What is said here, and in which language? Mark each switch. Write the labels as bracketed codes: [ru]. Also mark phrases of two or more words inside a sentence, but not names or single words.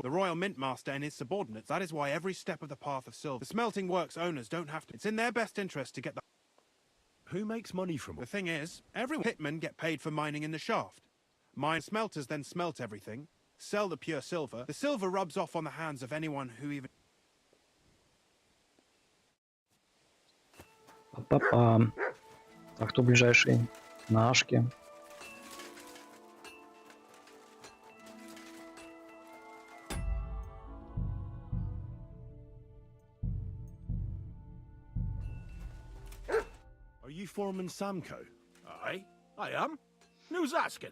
[en] The royal mint master and his subordinates. That is why every step of the path of silver... The smelting works owners don't have to... It's in their best interest to get the... Who makes money from The it? thing is, every pitmen get paid for mining in the shaft. Mine smelters then smelt everything, sell the pure silver. The silver rubs off on the hands of anyone who even... Па-па-па. [ru] А кто ближайший? На Ашке. [en] Are you Foreman Samco? Aye, I am. Who's asking?